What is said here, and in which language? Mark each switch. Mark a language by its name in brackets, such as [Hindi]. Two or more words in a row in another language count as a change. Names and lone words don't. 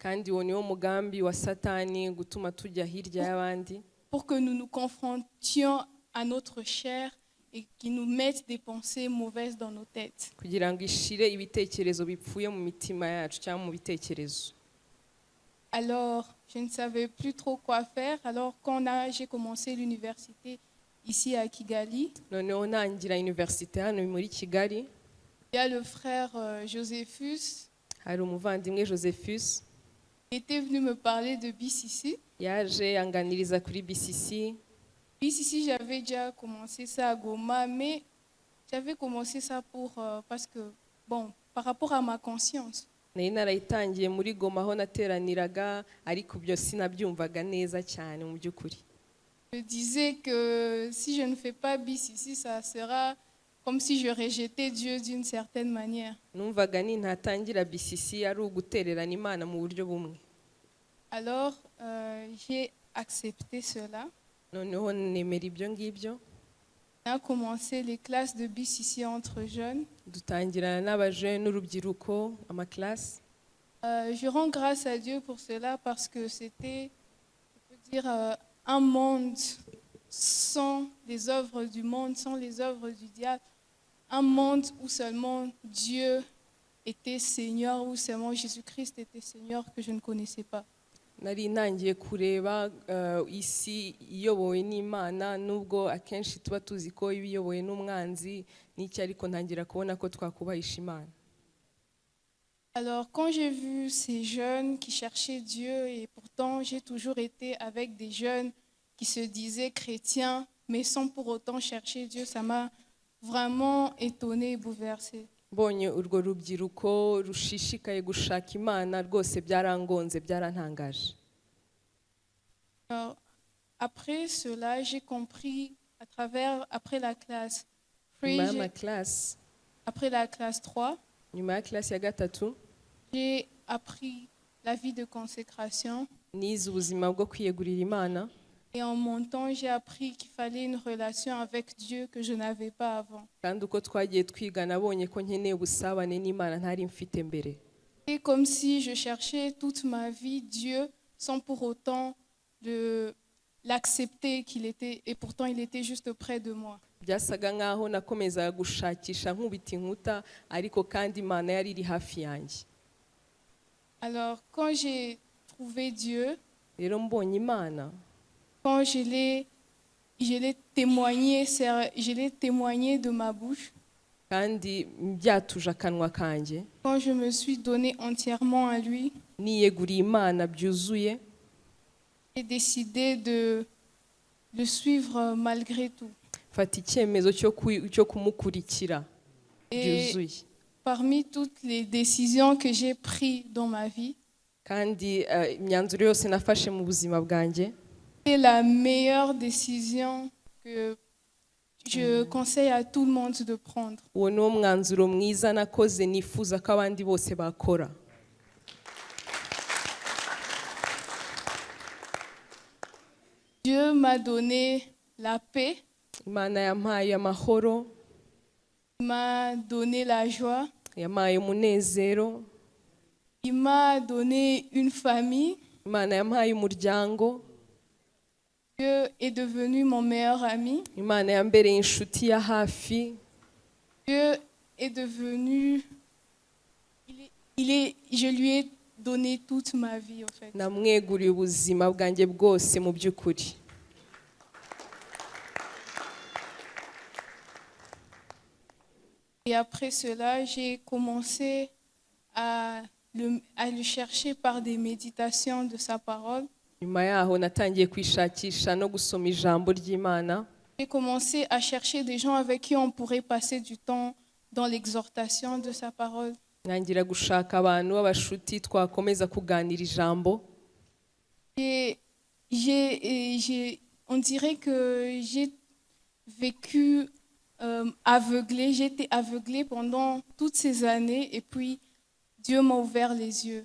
[French] Pour que nous nous confrontions à notre chair et qu'il nous mette des pensées mauvaises dans nos têtes. Alors, je ne savais plus trop quoi faire. Alors, j'ai commencé l'université ici à Kigali, [Kinyarwanda] noneho ntangira universite hano muri Kigali, [French] il y a le frère Joséphus [Kinyarwanda] hari umuvandimwe Josephus [French] qui était venu me parler de BCC. [Kinyarwanda] yaje anganiriza kuri BCC. [French] BCC, j'avais déjà commencé ça à Goma, mais j'avais commencé ça parce que, bon, par rapport à ma conscience. [Kinyarwanda] Nari narayitangiye muri Goma aho nateraniraga, ariko byo sinabyumvaga neza cyane mu by'ukuri. [French] Je disais que si je ne fais pas BCC, ça sera comme si je rejetais Dieu d'une certaine manière. [Kinyarwanda] Numvaga nintatangira BCC ari ugutererana Imana mu buryo bumwe. [French] Alors, j'ai accepté cela. [Kinyarwanda] Noneho nemera ibyo ngibyo, [French] On a commencé les classes de BCC entre jeunes. [Kinyarwanda] dutangirana n'abajeune n'urubyiruko amaklasi. [French] Je rends grâce à Dieu pour cela parce que c'était, je peux dire, un monde sans les œuvres du monde, sans les œuvres du diable. Un monde où seulement Dieu était Seigneur, où seulement Jésus-Christ était Seigneur que je ne connaissais pas. [Kinyarwanda] Nari ntangiye kureba isi iyobowe n'Imana, nubwo akenshi tuba tuzi ko iba iyobowe n'umwanzi n'icyo, ariko ntangira kubona ko twakubahisha Imana. [French] Alors, quand j'ai vu ces jeunes qui cherchaient Dieu, et pourtant j'ai toujours été avec des jeunes qui se disaient chrétiens, mais sans pour autant chercher Dieu, ça m'a vraiment étonnée et bouleversée. [Kinyarwanda] Mbonye urwo rubyiruko rushishikaye gushaka Imana, rwose byarangonze, byarantangaje. [French] Alors, après cela, j'ai compris après la classe [Kinyarwanda] Nyuma y'amaklasi, [French] après la classe 3, [Kinyarwanda] nyuma ya klasi ya gatatu, [French] j'ai appris la vie de consécration. [Kinyarwanda] nize ubuzima bwo kwiyegurira Imana, [French] Et en montant, j'ai appris qu'il fallait une relation avec Dieu que je n'avais pas avant. [Kinyarwanda] kandi uko twagiye twiga nabonye ko nkeneye ubusabane n'Imana ntari mfite mbere. [French] C'est comme si je cherchais toute ma vie Dieu sans pour autant l'accepter qu'il était, et pourtant il était juste près de moi. [Kinyarwanda] Byasaga nkaho nakomezaga gushakisha nkubita inkuta, ariko kandi Imana yari iri hafi yanjye. [French] Alors, quand j'ai trouvé Dieu, [Kinyarwanda] Rero mbonye Imana, [French] quand je l'ai témoigné de ma bouche, [Kinyarwanda] kandi byatuje akanwa kanjye, [French] quand je me suis donné entièrement à lui, [Kinyarwanda] niyeguriye Imana byuzuye, [French] j'ai décidé de le suivre malgré tout. [Kinyarwanda] mfata icyemezo cyo kumukurikira [French] Et [Kinyarwanda] byuzuye. [French] parmi toutes les décisions que j'ai prises dans ma vie, [Kinyarwanda] Kandi imyanzuro yose nafashe mu buzima bwanjye, [French] c'est la meilleure décision que je conseille à tout le monde de prendre. [Kinyarwanda] uwo ni wo mwanzuro mwiza nakoze nifuza ko abandi bose bakora. [French] Dieu m'a donné la paix, [Kinyarwanda] Imana yampaye amahoro, [French] il m'a donné la joie, [Kinyarwanda] yampaye umunezero, [French] il m'a donné une famille. [Kinyarwanda] Imana yampaye umuryango, [French] Dieu est devenu mon meilleur ami. [Kinyarwanda] Imana yambereye inshuti ya hafi. [French] Dieu est devenu... je lui ai donné toute ma vie, en fait. [Kinyarwanda] Namweguriye ubuzima bwanjye bwose mu by'ukuri. [French] Et après cela, j'ai commencé à le chercher par des méditations de sa parole. [Kinyarwanda] Nyuma yaho natangiye kwishakisha no gusoma ijambo ry'Imana. [French] J'ai commencé à chercher des gens avec qui on pourrait passer du temps dans l'exhortation de sa parole. [Kinyarwanda] Ntangira gushaka abantu b'abashuti twakomeza kuganira ijambo. [French] On dirait que j'ai vécu aveuglée. J'ai été aveuglée pendant toutes ces années et puis Dieu m'a ouvert les yeux.